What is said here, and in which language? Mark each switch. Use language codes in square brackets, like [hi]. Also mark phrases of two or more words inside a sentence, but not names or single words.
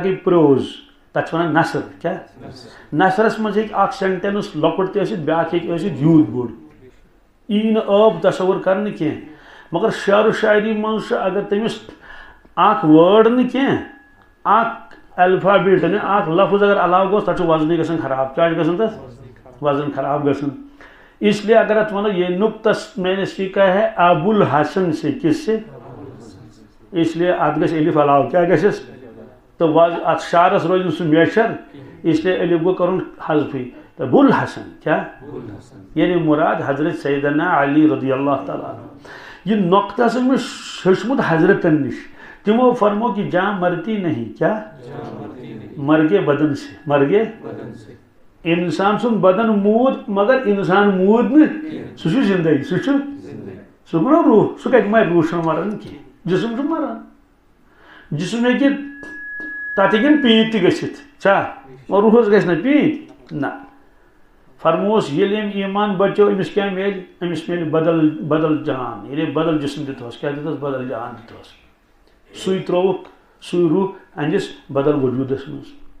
[ks] گٔے پروز تتھ چھِ ونان نثر کیٛاہ نثرس منٛز ہیٚکہِ اکھ سینٹینس لۄکُٹ تہِ ٲسِتھ بیٛاکھ ہیٚکہِ ٲسِتھ یوٗت بوٚڑ یی نہٕ عٲب تصور کرنہٕ کینٛہہ مگر شعر و شاعری منٛز چھُ اگر تٔمِس اکھ وٲڈ نہٕ کینٛہہ اکھ الفابیٹ نہٕ اکھ لفظ اگر علاوٕ گوٚو تتھ چھُ وزنٕے گژھان خراب کیٛاہ چھُ گژھان تتھ وزن خراب گژھان [ur] اس لیے [ks] اگر اتھ ونو [ur] یہ نکتہ میں نے سیکھا ہے ابو الحسن سے کس سے اس لیے [ks] اتھ گژھِ الف علاوٕ کیٛاہ گژھٮ۪س تہٕ اتھ شعرس روزِ نہٕ سُہ میچھر [ur] اس لیے [ks] الف گوٚو کرُن حذفٕے تہٕ بُل حسن کیٛاہ یعنی مراد حضرت سیدنا علی [ar] رضی اللہ تعالیٰ عنہ [ks] یہ نۄقطہٕ ہسا مےٚ ہیوٚچھمُت حضرتن نِش تمو فرمو [ur] کہ جہاں مرتی نہیں [ks] کیٛاہ [ur] مرگے بدن سے مرگے [ks] انسان سُنٛد بدن موٗد مگر انسان موٗد نہٕ سُہ چھُ زندگی سُہ گوٚو روح سُہ کتہِ مرِ روح چھُنہٕ مران کینٛہہ جسم چھُ مران جسم ہیٚکہِ تتھ ہیٚکن پیٖنٛتۍ تہِ گٔژھِتھ چھا روحس گژھِ نا پیٖنٛتۍ نہ فرموس ییٚلہِ أمۍ ایمان بچو أمِس کیٛاہ میلہِ أمِس میلہِ بدل جان ییٚلہِ بدل جسم دِتہوس کیٛاہ دِتہوس بدل جان دِتہوس سُے ترووُکھ سُے روح أہنٛدِس بدل وجوٗدس منٛز